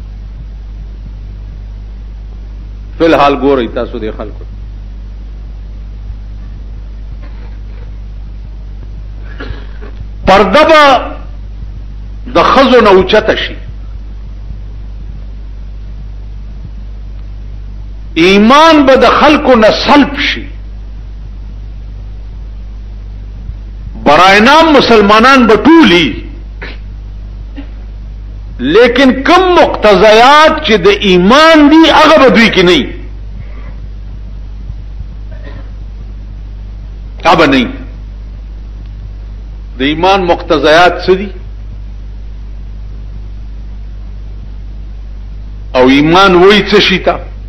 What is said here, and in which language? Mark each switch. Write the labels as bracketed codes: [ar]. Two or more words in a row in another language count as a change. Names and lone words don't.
[ps] فی الحال ګورئ تاسو د خلکو پرده به د ښځو نه اوچته شي، ایمان به د خلکو نه سلب شي، [fa] برای نام [ps] مسلمانان به ټولي، لیکن کم مقتضیات چې د ایمان دي هغه به دوی کې نه وي. هغه نه د ایمان مقتضیات څه دي او ایمان وایي څه شي ته.